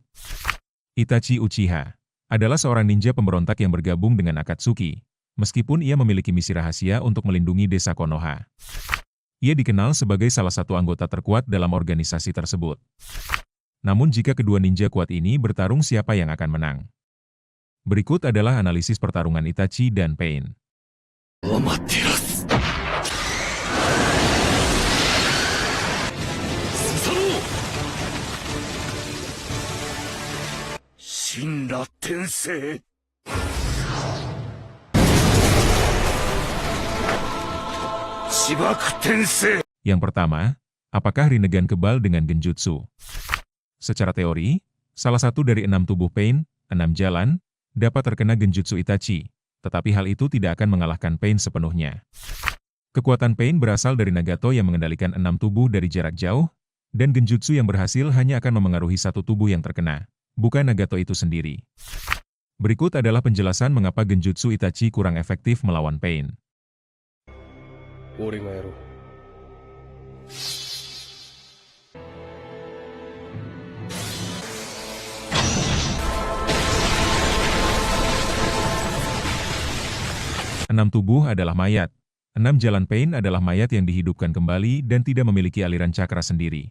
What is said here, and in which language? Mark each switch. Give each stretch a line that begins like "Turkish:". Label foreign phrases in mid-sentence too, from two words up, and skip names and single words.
Indonesian: Itachi Uchiha adalah seorang ninja pemberontak yang bergabung dengan Akatsuki, meskipun ia memiliki misi rahasia untuk melindungi desa Konoha. Ia dikenal sebagai salah satu anggota terkuat dalam organisasi tersebut. Namun jika kedua ninja kuat ini bertarung, siapa yang akan menang? Berikut adalah analisis pertarungan Itachi dan Pain. Amaterasu. Susanoo. Shinra Tensei. Chibaku Tensei. Yang pertama, apakah Rinnegan kebal dengan genjutsu? Secara teori, salah satu dari 6 tubuh Pain, 6 jalan, dapat terkena genjutsu Itachi, tetapi hal itu tidak akan mengalahkan Pain sepenuhnya. Kekuatan Pain berasal dari Nagato yang mengendalikan 6 tubuh dari jarak jauh, dan genjutsu yang berhasil hanya akan memengaruhi satu tubuh yang terkena, bukan Nagato itu sendiri. Berikut adalah penjelasan mengapa genjutsu Itachi kurang efektif melawan Pain.
Japanese: 俺がやろう。
Indonesian: Enam tubuh adalah mayat. 6 jalan Pain adalah mayat yang dihidupkan kembali dan tidak memiliki aliran cakra sendiri.